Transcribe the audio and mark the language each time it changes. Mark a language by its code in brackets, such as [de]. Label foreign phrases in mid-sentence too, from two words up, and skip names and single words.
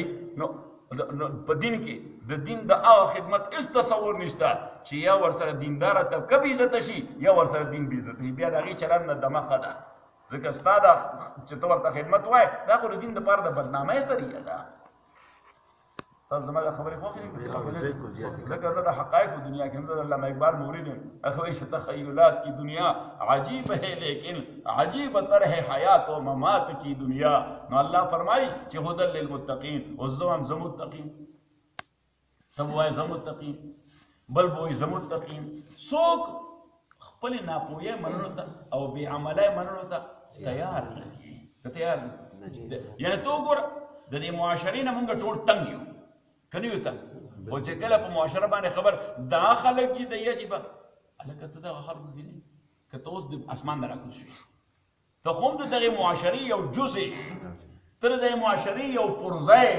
[ps] نو په دین کې د دین د هغه خدمت هېڅ تصور نشته چې یا ورسره دینداره طبقه بې عزته شي یا ورسره دین بې عزته شي. بیا د هغې چلند نه دمخه ده، ځکه ستا دا چې ته ورته خدمت وایې دا خو د دین دپاره د بدنامۍ ذریعه ده. تاسو زما دا خبرې خوښې دي؟ ځکه زه د حقایقو دنیا کې زه د علامه اقبال مرید یم. هغه وایي چې [ur] تخیلات کی دنیا عجیب ہے لیکن عجیب طرح حیات و ممات کی دنیا. [ps] نو الله فرمایي چې [ar] هدى للمتقین. [ps] اوس زه وایم زه متقین، ته به وایې زه متقین، بل به وایي زه متقین. څوک خپلې ناپوهۍ منلو ته او بې عملۍ منلو ته تیار نه دي. که تیار نه یعنې ته وګوره د دې معاشرې نه مونږ ټول تنګ یو که نه یو تنګ، خو چې کله په معاشره باندې خبر دا خلک چې دی عجیبه هلکه ته دغه خلکو کې نه که ته اوس د اسمان نه راکوز شوې ته خو هم د دغې معاشرې یو جز یې، ته د دغې معاشرې یو پرزه یې.